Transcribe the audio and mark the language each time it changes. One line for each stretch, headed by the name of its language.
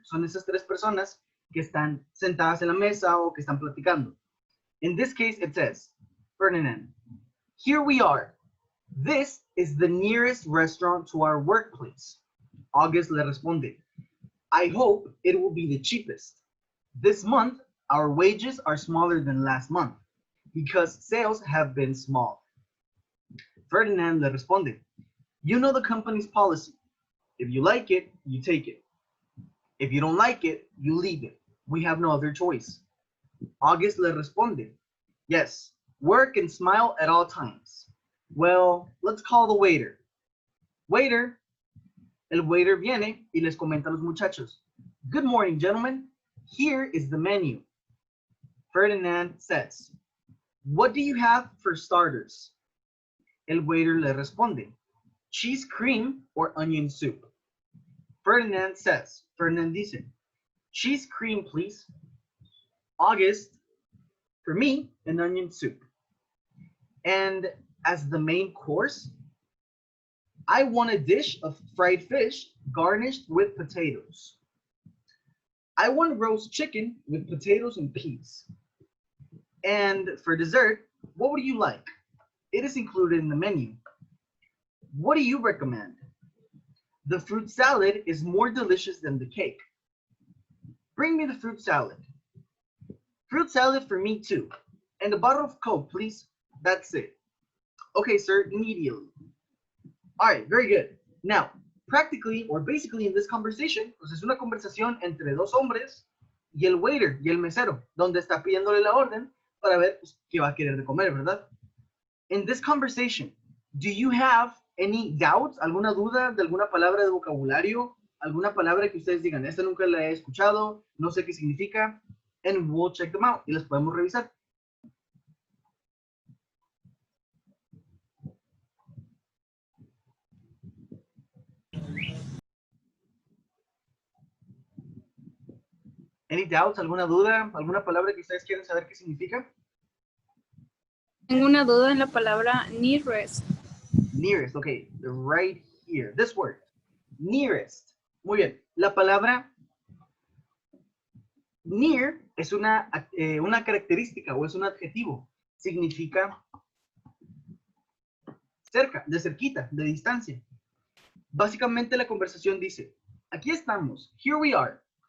Spanish: Son esas 3 personas que están sentadas en la mesa o que están platicando.
English: In this case, it says, Ferdinand, here we are. This is the nearest restaurant to our workplace. August
Spanish: le responde,
English: I hope it will be the cheapest. This month, our wages are smaller than last month because sales have been small. Ferdinand
Spanish: le responde,
English: you know the company's policy. If you like it, you take it. If you don't like it, you leave it. We have no other choice. August
Spanish: le responde,
English: yes, work and smile at all times. Well, let's call the waiter.
Spanish: Waiter, el waiter viene y les comenta a los muchachos.
English: Good morning, gentlemen. Here is the menu. Ferdinand says, what do you have for starters?
Spanish: El waiter le responde,
English: cheese cream or onion soup. Ferdinand
Spanish: dice,
English: cheese cream, please. August, for me, an onion soup. And as the main course, I want a dish of fried fish garnished with potatoes. I want roast chicken with potatoes and peas. And for dessert, what would you like? It is included in the menu. What do you recommend? The fruit salad is more delicious than the cake. Bring me the fruit salad. Fruit salad for me too. And a bottle of Coke, please. That's it. Okay, sir, immediately. All right, very good. Now, practically or basically in this conversation,
Spanish: pues es una conversación entre dos hombres y el waiter y el mesero, donde está pidiéndole la orden para ver pues, qué va a querer de comer, ¿verdad?
English: In this conversation, do you have any doubts,
Spanish: alguna duda de alguna palabra de vocabulario, alguna palabra que ustedes digan, esta nunca la he escuchado, no sé qué significa,
English: and we'll check them out
Spanish: y las podemos revisar.
English: Any doubts,
Spanish: alguna duda, alguna palabra que ustedes quieren saber qué significa? Tengo una duda en la palabra nearest.
English: Nearest, okay, right here, this word, nearest.
Spanish: Muy bien, la palabra near es una característica o es un adjetivo. Significa cerca, de cerquita, de distancia. Básicamente la conversación dice, aquí estamos,
English: here we are.